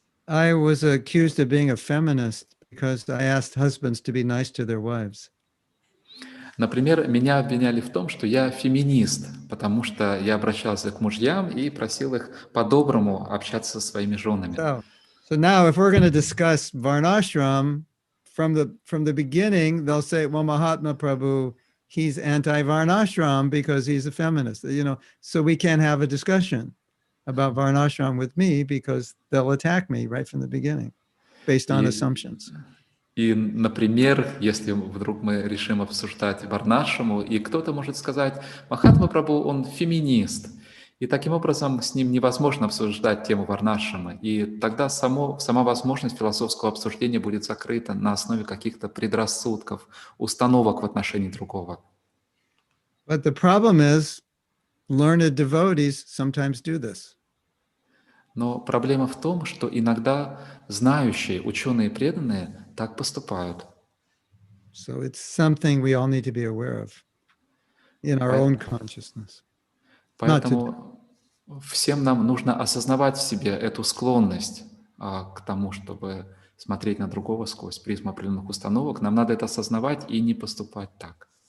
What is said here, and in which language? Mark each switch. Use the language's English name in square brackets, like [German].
[English] I was accused of being a feminist because I asked husbands to be nice to their wives. [Russian] Например, меня обвиняли в том, что я феминист, потому что я обращался к мужьям и просил их по-доброму общаться со своими женами. [English] So now if we're going to discuss Varnashram, from the beginning, they'll say, well, Mahatma Prabhu, he's anti-Varnashram because he's a feminist. So we can't have a discussion about Varnashram with me because they'll attack me right from the beginning based on assumptions. [Russian] И, например, если вдруг мы решим обсуждать Варнашраму, и кто-то может сказать, Махатма Прабху, он феминист, и таким образом с ним невозможно обсуждать тему Варнашрамы, и тогда сама возможность философского обсуждения будет закрыта на основе каких-то предрассудков, установок в отношении другого. [English] But the problem is, learned devotees sometimes do this. [Russian] Но проблема в том, что иногда знающие, ученые преданные так поступают. [English] So it's something we all need to be aware of in our own consciousness. [Russian] Поэтому всем нам нужно осознавать в себе эту склонность к тому, чтобы смотреть на другого сквозь призму определенных установок. Нам надо это осознавать и не поступать так.